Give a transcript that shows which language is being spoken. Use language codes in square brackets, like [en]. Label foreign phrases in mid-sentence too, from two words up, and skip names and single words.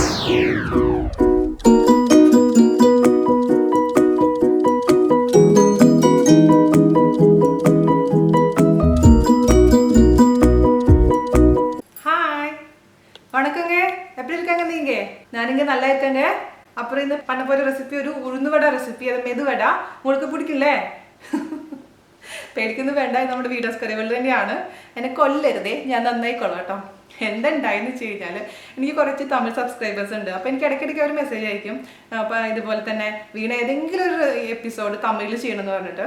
[ta] வணக்கங்க, எப்படி இருக்காங்க நீங்க? நான் இங்க நல்லா இருக்கேங்க. அப்புறம் இந்த பண்ண போற ரெசிபி ஒரு [ml] ഉഴുന്ന് വട റെസിപ്പി. അത് മെതുവട உங்களுக்கு പിടിക്കില്ലേ? പേടിക്കൊന്നും വേണ്ട, ഇത് നമ്മുടെ വീഡിയോസ് കറികൾ തന്നെയാണ്. എന്നെ കൊല്ലരുതേ, ഞാൻ നന്നായിക്കോളാം കേട്ടോ. എന്തുണ്ടായെന്ന് വെച്ച് കഴിഞ്ഞാൽ എനിക്ക് കുറച്ച് തമിഴ് സബ്സ്ക്രൈബേഴ്സ് ഉണ്ട്. അപ്പോൾ എനിക്ക് ഇടയ്ക്കിടയ്ക്ക് അവർ മെസ്സേജ് അയക്കും. അപ്പോൾ ഇതുപോലെ തന്നെ വീണ ഏതെങ്കിലും ഒരു എപ്പിസോഡ് തമിഴിൽ ചെയ്യണമെന്ന് പറഞ്ഞിട്ട്.